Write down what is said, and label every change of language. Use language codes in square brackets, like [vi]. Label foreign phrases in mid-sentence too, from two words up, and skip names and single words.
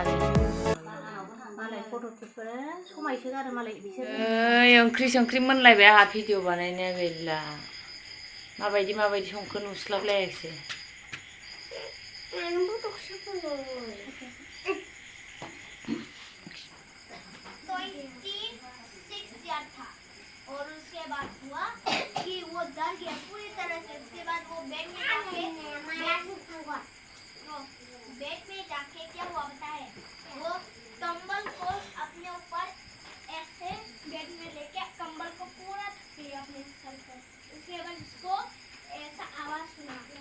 [brx] मालाय फट' खेबग्रा समायसोगारो मालाय बिसोर ओंख्रि संख्रि मोनलायबाय आंहा भिडिअ बानायनाया गैला माबायदि संखो नुस्लाबलायाखिसै [hi] और उसके बाद हुआ कि वो डर गया पूरी तरह से उसके बाद वो बेड में जाके क्या हुआ पता है वो कंबल को अपने ऊपर ऐसे बेड में लेके कंबल को पूरा ढक लिया अपने सर पर उसके बाद उसको ऐसा आवाज सुना